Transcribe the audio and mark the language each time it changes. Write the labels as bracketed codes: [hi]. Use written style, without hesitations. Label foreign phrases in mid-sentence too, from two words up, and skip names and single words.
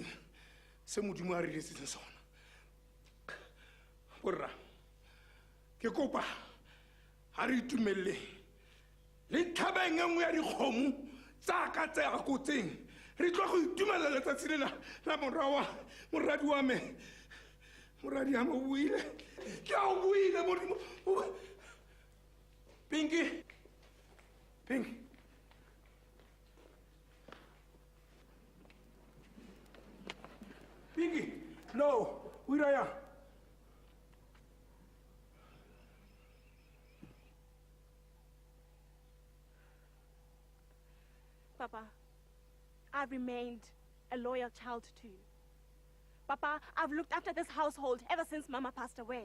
[tn] Se Modimo a re diretseng sona. Borra, ke kopa ha re itumelle le tlhabeng e nngwe ya dikgomo tsa ka tse akotseng re tlo go itumella letsatsi lena la moradi wa me. Moradi wa me o buile. Ke a o buile Modimo. Pinky. Pinky, [en] no, where are you? Papa, I've remained a loyal child to you. Papa, I've looked after this household ever since Mama passed away.